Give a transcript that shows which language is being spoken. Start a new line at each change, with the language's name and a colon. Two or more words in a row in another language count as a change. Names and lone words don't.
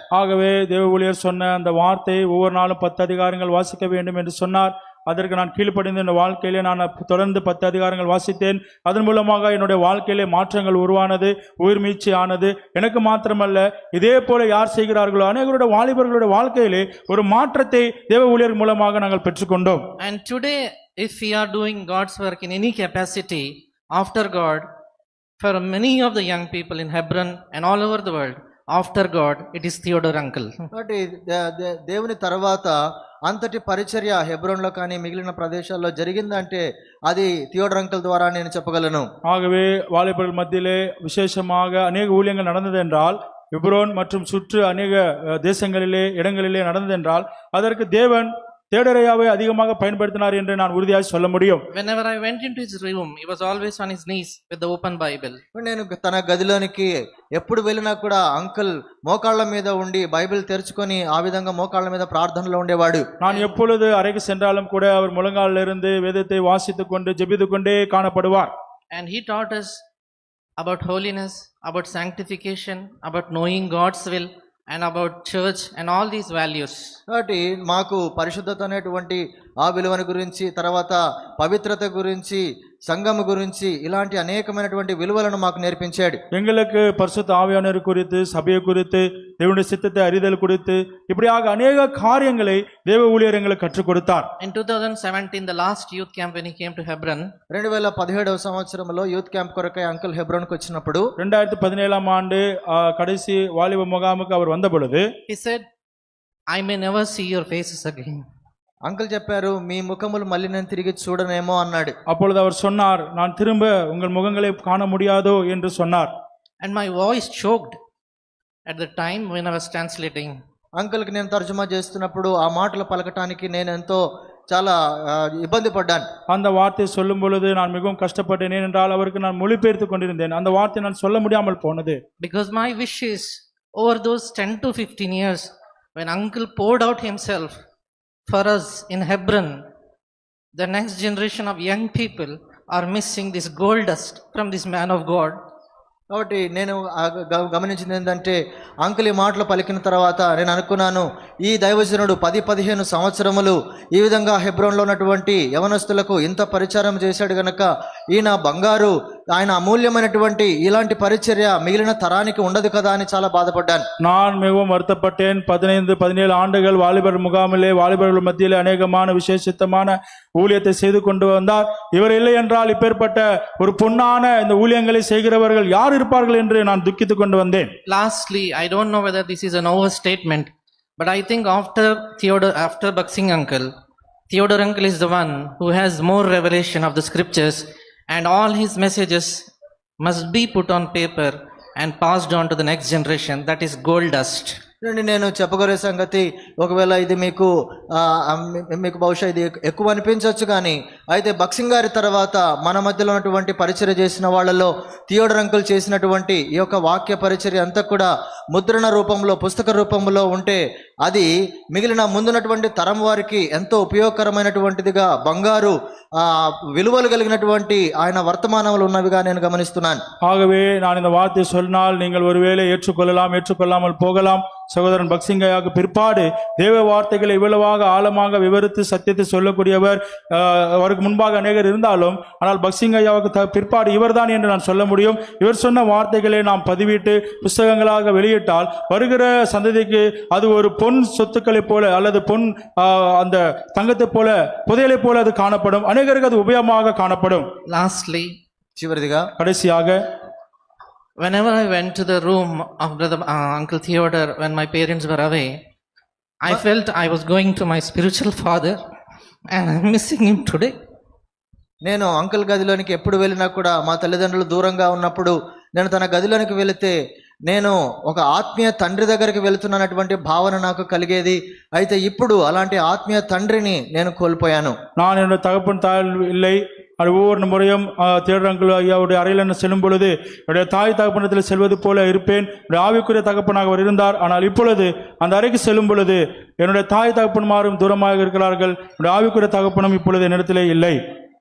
Tamil: ஆகவே தேவ ஊழியர் சொன்ன அந்த வார்த்தை ஒவ்வொரு நாளும் 10 அதிகாரங்கள் வாசிக்க வேண்டும் என்று சொன்னார். அதற்கு நான் கீழ்ப்படிந்து என் வாழ்க்கையிலே நான் தொடர்ந்து 10 அதிகாரங்கள் வாசித்தேன். அதன் மூலமாக என்னுடைய வாழ்க்கையிலே மாற்றங்கள் உருவானது, உயிர் மீட்சி ஆனது. எனக்கு மாத்திரமல்ல, இதே போல யார் செய்கிறார்களோ அநேகருடைய வாலிபர்களுடைய வாழ்க்கையிலே ஒரு மாற்றத்தை தேவ ஊழியர் மூலமாக நாங்கள் பெற்றுக்கொண்டோம்.
English: And today, if we are doing God's work in any capacity after God, for many of the young people in Hebron and all over the world, after God, it is Theodore uncle.
Telugu: కాబట్టి దేవుని తర్వాత అంతటి పరిచర్య హెబ్రోన్లో కానీ మిగిలిన ప్రదేశాల్లో జరిగిందంటే అది థియోడర్ అంకుల్ ద్వారా నేను చెప్పగలను.
Tamil: ஆகவே வாலிபர்கள் மத்தியிலே விசேஷமாக அநேக ஊழியங்கள் நடந்தது என்றால், எப்ரோன் மற்றும் சுற்று அநேக தேசங்களிலே இடங்களிலே நடந்தது என்றால், அதற்கு தேவன் தேடரையாவை அதிகமாக பயன்படுத்தினார் என்று நான் உறுதியாக சொல்ல முடியும்.
English: Whenever I went into his room, he was always on his knees with the open Bible.
Telugu: నేను తన గదిలోనికి ఎప్పుడు వెళ్ళినా కూడా అంకుల్ మోకాళ్ళ మీద ఉండి బైబిల్ తెరుచుకొని ఆ విధంగా మోకాళ్ళ మీద ప్రార్థనలో ఉండేవాడు.
Tamil: நான் எப்பொழுது அறைக்கு சென்றாலும் கூட அவர் முழங்காலில் இருந்து வேதத்தை வாசித்துக் கொண்டு ஜெபித்துக் கொண்டே காணப்படுவார்.
English: And he taught us about holiness, about sanctification, about knowing God's will, and about church and all these values.
Telugu: కాబట్టి మాకు పరిశుద్ధత అనేటువంటి ఆ విలువను గురించి, తర్వాత పవిత్రత గురించి, సంఘము గురించి ఇలాంటి అనేకమైనటువంటి విలువలను మాకు నేర్పించాడు.
Tamil: எங்களுக்கு பரிசுத்த ஆவியானவர் குறித்து, சபையை குறித்து, தேவனுடைய சித்தத்தை அறிதல் குறித்து, இப்படியாக அநேக காரியங்களை தேவ ஊழியர் எங்களுக்கு கற்றுக் கொடுத்தார்.
English: In 2017, the last youth camp when he came to Hebron,
Telugu: 2017వ సంవత్సరంలో
English: youth camp
Telugu: కొరకై అంకుల్ హెబ్రోన్కి వచ్చినప్పుడు
Tamil: 2017ஆம் ஆண்டு கடைசி வாலிப முகாமுக்கு அவர் வந்த பொழுது
English: he said, I may never see your faces again.
Telugu: అంకుల్ చెప్పారు, మీ ముఖములు మళ్ళీ నేను తిరిగి చూడనేమో అన్నాడు.
Tamil: அப்பொழுது அவர் சொன்னார், நான் திரும்ப உங்கள் முகங்களை காண முடியாதோ என்று சொன்னார்.
English: And my voice choked at the time when I was translating.
Telugu: అంకుల్కి నేను తర్జుమా చేస్తున్నప్పుడు ఆ మాటలు పలకటానికి నేను ఎంతో చాలా ఇబ్బంది పడ్డాను.
Tamil: அந்த வார்த்தை சொல்லும் பொழுது நான் மிகவும் கஷ்டப்பட்டேன். ஏனென்றால் அவருக்கு நான் மொழிபெயர்த்து கொண்டிருந்தேன். அந்த வார்த்தை நான் சொல்ல முடியாமல் போனது.
English: Because my wish is, over those 10 to 15 years, when uncle poured out himself for us in Hebron, the next generation of young people are missing this gold dust from this man of God.
Telugu: కాబట్టి నేను గమనించింది ఏంటంటే, అంకుల్ ఈ మాటలు పలికిన తర్వాత నేను అనుకున్నాను, ఈ దైవజనుడు 10-15 సంవత్సరములు ఈ విధంగా హెబ్రోన్లో ఉన్నటువంటి యవనస్తులకు ఇంత పరిచారం చేశాడు గనక ఈయన బంగారు, ఆయన అమూల్యమైనటువంటి ఇలాంటి పరిచర్య మిగిలిన తరానికి ఉండదు కదా అని చాలా బాధపడ్డాను.
Tamil: நான் மிகவும் வருத்தப்பட்டேன். 15-17 ஆண்டுகள் வாலிபர் முகாமிலே வாலிபர்கள் மத்தியிலே அநேகமான விசேஷித்தமான ஊழியத்தை செய்து கொண்டு வந்தார். இவர் இல்லை என்றால் இப்பேற்பட்ட ஒரு பொன்னான இந்த ஊழியங்களை செய்கிறவர்கள் யார் இருப்பார்கள் என்று நான் துக்கித்துக் கொண்டு வந்தேன்.
English: Lastly, I don't know whether this is an overstatement, but I think after Baksing uncle, Theodore uncle is the one who has more revelation of the scriptures, and all his messages must be put on paper and passed on to the next generation. That is gold dust.
Telugu: నేను చెప్పగలిగే సంగతి, ఒకవేళ ఇది మీకు బహుశా ఇది ఎక్కువ అనిపించవచ్చు, కానీ అయితే బక్సింగ్ గారి తర్వాత మన మధ్యలో ఉన్నటువంటి పరిచర్య చేసిన వాళ్ళలో థియోడర్ అంకుల్ చేసినటువంటి ఈ యొక్క వాక్య పరిచర్య అంతా కూడా ముద్రణ రూపంలో, పుస్తక రూపంలో ఉంటే అది మిగిలిన ముందున్నటువంటి తరం వారికి ఎంతో ఉపయోగకరమైనటువంటిదిగా, బంగారు విలువలు కలిగినటువంటి ఆయన వర్తమానములు ఉన్నవిగా నేను గమనిస్తున్నాను.
Tamil: ஆகவே நான் இந்த வார்த்தை சொன்னால் நீங்கள் ஒருவேளை ஏற்றுக்கொள்ளாமல் போகலாம். சகோதரன் பக்சிங்கையாக பிற்பாடு தேவ வார்த்தைகளை இவ்வளவாக ஆழமாக விவரித்து சத்தியத்தை சொல்லக்கூடியவர் அவருக்கு முன்பாக அநேகர் இருந்தாலும், ஆனால் பக்சிங்கையாவுக்கு பிற்பாடு இவர்தான் என்று நான் சொல்ல முடியும். இவர் சொன்ன வார்த்தைகளை நாம் பதிவிட்டு புஸ்தகங்களாக வெளியிட்டால் வருகிற சந்ததிக்கு அது ஒரு பொன் சொத்துக்களை போல அல்லது பொன் அந்த தங்கத்தை போல, புதையலை போல அது காணப்படும். அநேகருக்கு அது உபயோகமாக காணப்படும்.
English: Lastly,
Telugu: చివరిదిగా
Tamil: கடைசியாக,
English: whenever I went to the room of Uncle Theodore when my parents were away, I felt I was going to my spiritual father and I'm missing him today.
Telugu: నేను అంకుల్ గదిలోనికి ఎప్పుడు వెళ్ళినా కూడా, మా తల్లిదండ్రులు దూరంగా ఉన్నప్పుడు నేను తన గదిలోనికి వెళితే నేను ఒక ఆత్మీయ తండ్రి దగ్గరికి వెళుతున్నానటువంటి భావన నాకు కలిగేది. అయితే ఇప్పుడు అలాంటి ఆత్మీయ తండ్రిని నేను కోల్పోయాను.
Tamil: நான் என்னோட தகப்பன் தாய் இல்லை. அது ஒவ்வொரு முறையும் தேடர் அங்கிள் ஐயாவுடைய அறையில் செல்லும் பொழுது என்னுடைய தாய் தகப்பனத்தில் செல்வது போல இருப்பேன். என்னுடைய ஆவிக்குரிய தகப்பனாக அவர் இருந்தார். ஆனால் இப்பொழுது அந்த அறைக்கு செல்லும் பொழுது என்னுடைய தாய் தகப்பன்மாரும் தூரமாக இருக்கிறார்கள். என்னுடைய ஆவிக்குரிய தகப்பனும் இப்பொழுது என்னிடத்திலே இல்லை.